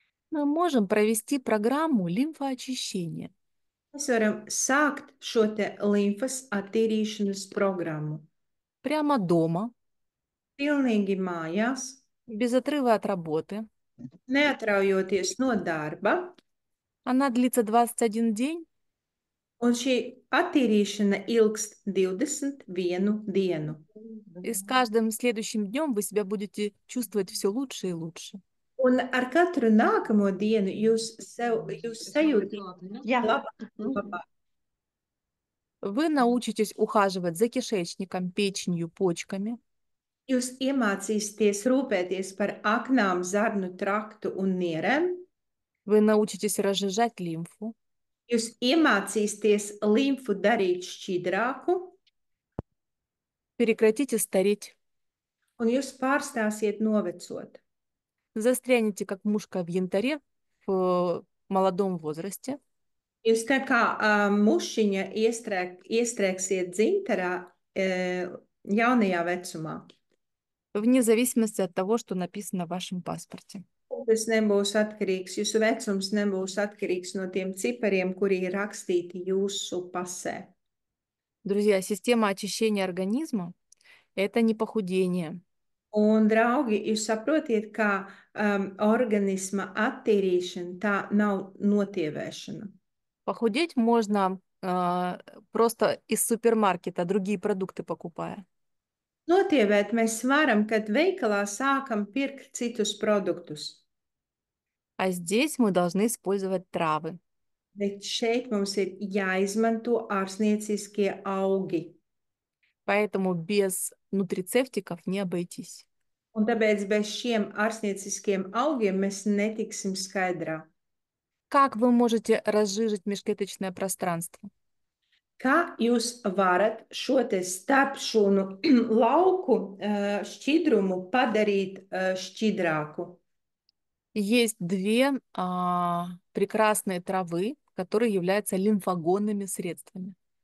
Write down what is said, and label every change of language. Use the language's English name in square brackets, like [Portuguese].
[Russian] Мы можем провести программу лимфоочищения. [Latvian] Mēs varam sākt šo te limfas attīrīšanas programmu. [Russian] Прямо дома, [Latvian] Pilnīgi mājās, [Russian] без отрыва от работы. [Latvian] neatraujoties no darba. [Russian] Она длится 21 день. [Latvian] Un šī attīrīšana ilgst 21 dienu. [Russian] И с каждым следующим днем вы себя будете чувствовать все лучше и лучше. [Latvian] Un ar katru nākamo dienu jūs sajūtat labāk un labāk. [Russian] Вы научитесь ухаживать за кишечником, печенью, почками. [Latvian] Jūs iemācīsieties rūpēties par aknām, zarnu traktu un nierēm. [Russian] Вы научитесь разжижать лимфу. [Latvian] Jūs iemācīsieties limfu darīt šķidrāku, [Russian] Прекратите стареть. [Latvian] un jūs pārstāsiet novecot. [Russian] Застрянете, как мушка в янтаре в молодом возрасте. [Latvian] Jūs tā kā mušiņa iestrēgsiet dzintarā jaunajā vecumā. [Russian] Вне зависимости от того, что написано в вашем паспорте. [Latvian] Tas nebūs atkarīgs, jūsu vecums nebūs atkarīgs no tiem cipariem, kuri ir rakstīti jūsu pasē. [Russian] Друзья, система очищения организма– это не похудение. [Latvian] Un, draugi, jūs saprotiet, ka organisma attīrīšana tā nav notievēšana. [Russian] Похудеть можно просто из супермаркета, другие продукты покупая. [Latvian] Notievēt mēs varam, kad veikalā sākam pirkt citus produktus. [Russian] А здесь мы должны использовать травы. [Latvian] Bet šeit mums ir jāizmanto ārstnieciskie augi. [Russian] Поэтому без нутрицептиков не обойтись. [Latvian] Un tāpēc bez šiem ārstnieciskiem augiem mēs netiksim skaidrā. [Russian] Как вы можете разжижить межклеточное пространство? [Latvian] Kā jūs varat šo te starpšūnu lauku šķidrumu padarīt šķidrāku? [Russian] Есть две прекрасные травы, которые являются лимфогонными средствами.